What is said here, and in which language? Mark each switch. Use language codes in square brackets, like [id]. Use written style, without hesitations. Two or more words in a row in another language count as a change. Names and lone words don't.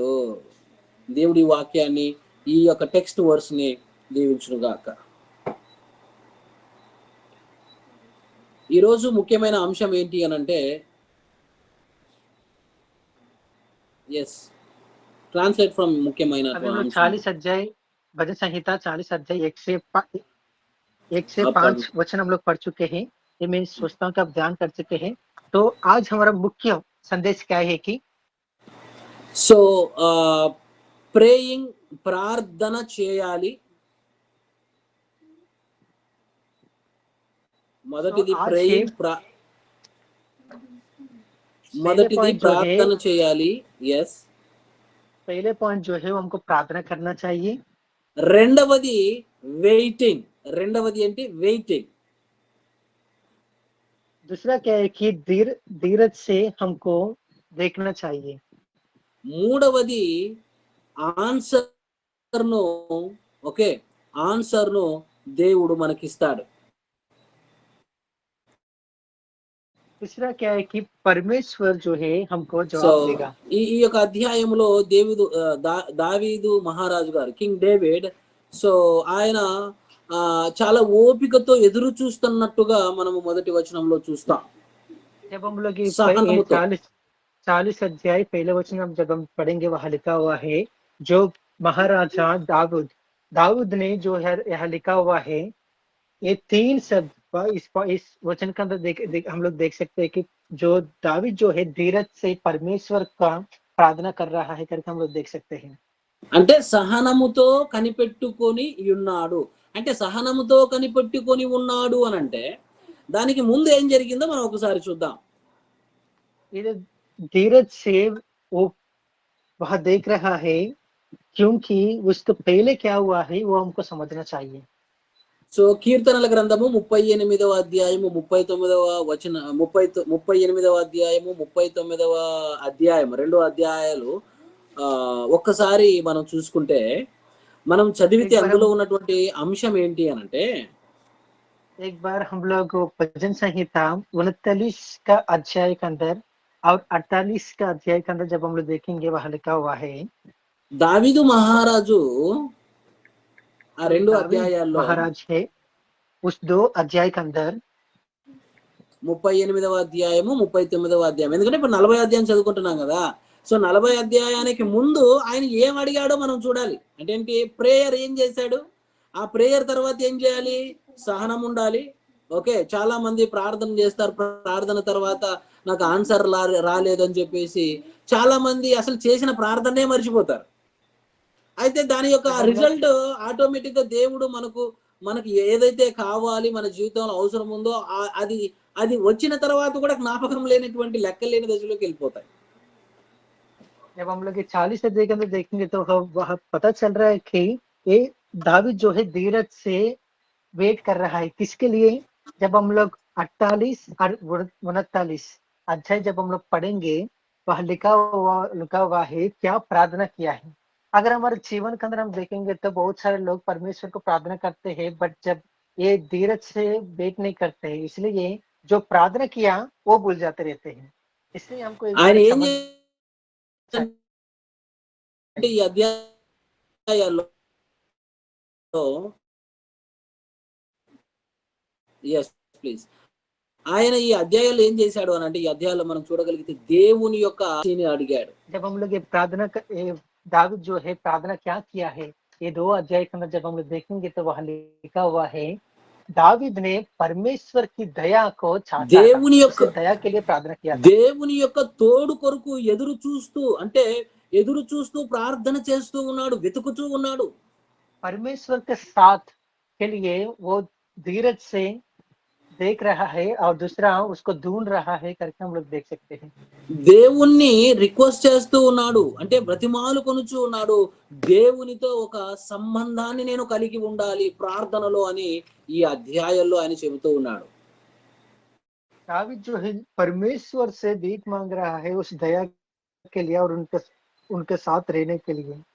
[te] దేవుడి వాక్యాన్ని, ఈ యొక్క టెక్స్ట్ వర్స్ ని దీవించునుగాక. ఈరోజు ముఖ్యమైన అంశం ఏంటి అనంటే, [en] yes translate from [te] ముఖ్యమైన [hi] 40 अध्याय भजन संहिता 40 अध्याय 1 से 5 वचन हम लोग पढ़ चुके हैं। ये मैं सोचता हूँ कि आप ध्यान कर चुके हैं। तो आज हमारा मुख्य संदेश क्या है कि [en] so praying, [te] ప్రార్థన చేయాలి. మొదటిది ప్రేయింగ్, మొదటిది ప్రార్థన చేయాలి. ఎస్, [hi] पहले पॉइंट जो है वो हमको प्रार्थना करना चाहिए। [te] రెండవది వెయిటింగ్. రెండవది ఏంటి? వెయిటింగ్. [hi] दूसरा क्या है कि धीरज से हमको देखना चाहिए। [te] మూడవది ఆన్సర్ను దేవుడు మనకిస్తాడు. [hi] दूसरा क्या है कि परमेश्वर जो है हमको సో जवाब देगा। [te] ఈ యొక్క అధ్యాయంలో దావీదు మహారాజు గారు, కింగ్ డేవిడ్, సో ఆయన చాలా ఓపికతో ఎదురు చూస్తున్నట్టుగా మనము మొదటి వచనంలో చూస్తాం. [hi] जब हम लोग ये [te] సహనముతో [hi] 40 अध्याय पहले वचन हम जब हम पढ़ेंगे वहां लिखा हुआ है जो महाराजा दाऊद ने जो है यहाँ लिखा हुआ है, ये 3 शब्द इस वचन के अंदर हम लोग देख सकते हैं कि जो दाऊद जो है धीरज से परमेश्वर का प्रार्थना कर रहा है करके हम लोग देख सकते हैं। [te] అంటే సహనముతో కనిపెట్టుకొని ఉన్నాడు, అంటే సహనముతో కనిపెట్టుకొని ఉన్నాడు అని అంటే దానికి ముందు ఏం జరిగిందో మనం ఒకసారి చూద్దాం. [hi] ये धीरज से वो वह देख रहा है क्योंकि उसको पहले क्या हुआ है वो हमको समझना चाहिए। [te] సో కీర్తనల గ్రంథము 38వ అధ్యాయము 39వ వచన 38వ అధ్యాయము 39వ అధ్యాయం 2 అధ్యాయాలు ఒక్కసారి మనం చూసుకుంటే మనం చదివితే అందులో ఉన్నటువంటి అంశం ఏంటి అని అంటే, [hi] एक बार हम लोग भजन संहिता 39 का अध्याय के अंदर और 48 का अध्याय के अंदर जब हम लोग देखेंगे वहां लिखा हुआ है [te] దావీదు మహారాజు ఆ 2 అధ్యాయాల్లో [hi] महाराज है उस 2 अध्याय के अंदर [te] 38వ అధ్యాయము 39వ అధ్యాయం, ఎందుకంటే ఇప్పుడు 40 అధ్యాయం చదువుకుంటున్నాం కదా. సో 40 అధ్యాయానికి ముందు ఆయన ఏం అడిగాడో మనం చూడాలి. అంటే ఏంటి, ప్రేయర్ ఏం చేశాడు, ఆ ప్రేయర్ తర్వాత ఏం చేయాలి, సహనం ఉండాలి. ఓకే, చాలా మంది ప్రార్థన చేస్తారు, ప్రార్థన తర్వాత నాకు ఆన్సర్ రాలేదని చెప్పేసి చాలా మంది అసలు చేసిన ప్రార్థనే మర్చిపోతారు. అయితే దాని యొక్క [en] result automatic [te] గా దేవుడు మనకి ఏదైతే కావాలి, మన జీవితంలో అవసరం ఉందో అది వచ్చిన తర్వాత కూడా జ్ఞాపకం లేనటువంటి లెక్కలేని దశలోకి వెళ్ళిపోతాయి. [hi] जब हम लोग 40 अध्याय के अंदर देखेंगे तो वह पता चल रहा है कि ये दाऊद जो है धीरज से वेट कर रहा है किसके लिए। जब हम लोग 48 और 39 अध्याय जब हम लोग पढ़ेंगे वह लिखा हुआ है क्या प्रार्थना किया है। अगर हमारे जीवन के अंदर हम देखेंगे तो बहुत सारे लोग परमेश्वर को प्रार्थना करते हैं, बट जब ये धीरज से वेट नहीं करते हैं, इसलिए जो प्रार्थना किया वो भूल जाते रहते हैं। इसलिए हमको [te] ఆయన ఏం అంటే ఈ అధ్యాయాల్లో [en] yes please, [te] ఆయన ఈ అధ్యాయాల్లో ఏం చేశాడు అని అంటే, ఈ అధ్యాయాల్లో మనం చూడగలిగితే దేవుని యొక్క ఆశీని అడిగాడు. [hi] जब हम लोग ये प्रार्थना दाऊद जो है प्रार्थना क्या किया है, ये 2 अध्याय के अंदर जब हम लोग देखेंगे तो वहां लिखा हुआ है दाऊद ने परमेश्वर की दया को चाहा, [te] దేవుని యొక్క [hi] दया के लिए प्रार्थना किया था। [te] దేవుని యొక్క తోడు కొరకు ఎదురు చూస్తూ ప్రార్థన చేస్తూ ఉన్నాడు, వెతుకుతూ ఉన్నాడు. [hi] परमेश्वर के साथ के लिए वो धीरज से देख रहा है और दूसरा उसको ढूंढ रहा है करके हम लोग देख सकते हैं। [te] దేవుణ్ణి రిక్వెస్ట్ చేస్తూ ఉన్నాడు, అంటే బ్రతిమాలు కొనుచూ ఉన్నాడు, దేవునితో ఒక సంబంధాన్ని నేను కలిగి ఉండాలి ప్రార్థనలో అని ఈ అధ్యాయంలో ఆయన చెబుతూ ఉన్నాడు. [hi] दाऊद जो है परमेश्वर से भीख मांग रहा है उस दया के लिए और उनके साथ रहने के लिए।